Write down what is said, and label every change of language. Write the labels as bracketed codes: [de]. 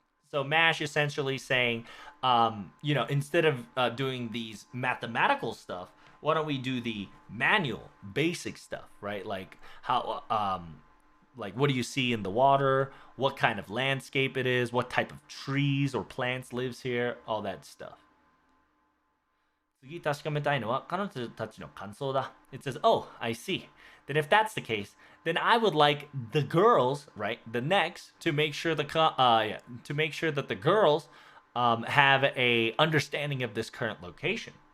[en] So Mash essentially saying, instead of doing these mathematical stuff, why don't we do the manual, basic stuff, right? Like how, like what do you see in the water? What kind of landscape it is? What type of trees or plants lives here? All that stuff. [ja] 次確かめたいのは彼女たちの感想だ. [en] It says, oh, I see. Then if that's the case, then I would like the girls, right, the next, to make sure to make sure that the girls have a understanding of this current location.